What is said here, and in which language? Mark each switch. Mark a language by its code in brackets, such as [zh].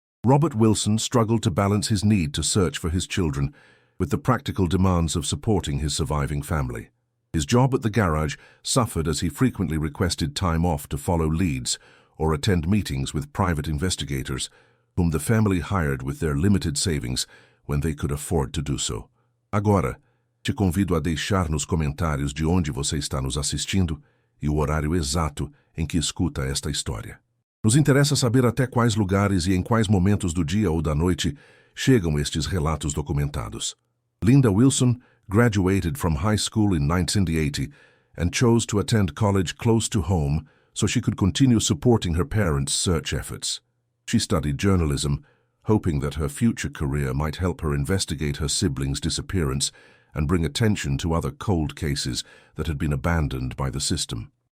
[en] Robert Wilson struggled to balance his need to search for his children with the practical demands of supporting his surviving family. His job at the garage suffered as he frequently requested time off to follow leads or attend meetings with private investigators, whom the family hired with their limited savings when they could afford to do so. [pt] Agora, te convido a deixar nos comentários de onde você está nos assistindo e o horário exato em que escuta esta história. Nos interessa saber até quais lugares e em quais momentos do dia ou da noite chegam estes relatos documentados. [en] Linda Wilson graduated from high school in 1980 and chose to attend college close to home so she could continue supporting her parents' search efforts. She studied journalism, hoping that her future career might help her investigate her siblings' disappearance and bring attention to other cold cases that had been abandoned by the system.